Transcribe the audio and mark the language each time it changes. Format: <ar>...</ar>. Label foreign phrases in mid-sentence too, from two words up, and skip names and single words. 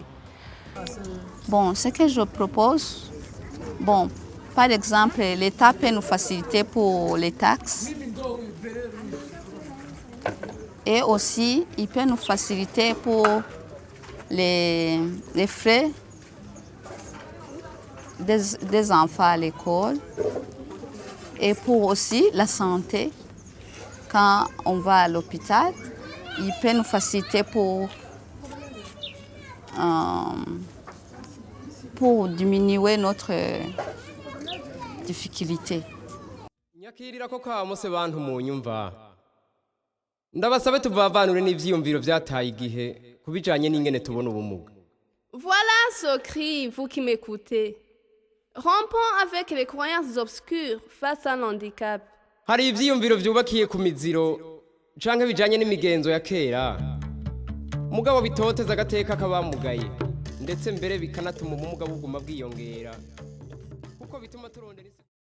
<fr>Bon, ce que je propose, bon, par exemple, l'État peut nous faciliter pour les taxes et aussi il peut nous faciliter pour les frais des enfants à l'école et pour aussi la santé. Quand on va à l'hôpital, il peut nous faciliter pour diminuer notre difficulté.</fr> <rn>Nyakirira ko kamose bantu munyumva. Ndabasabe tuvavanure n'ivyiyumviro vyataye igihe kubijanye n'ingene tubona ubumuga.</rn> <fr>Voilà ce cri, vous qui m'écoutez. Rompons avec les croyances obscures face à l'handicap.</fr> <rn>Hari ivyiyumviro vyubakiye ku miziro canke bijanye n'imigenzo ya kera. Mugabo bitoteza agateka kabamugaye ndetse mbere bikanatuma ubumuga buguma bwiyongera. Kuko bituma turondera</rn>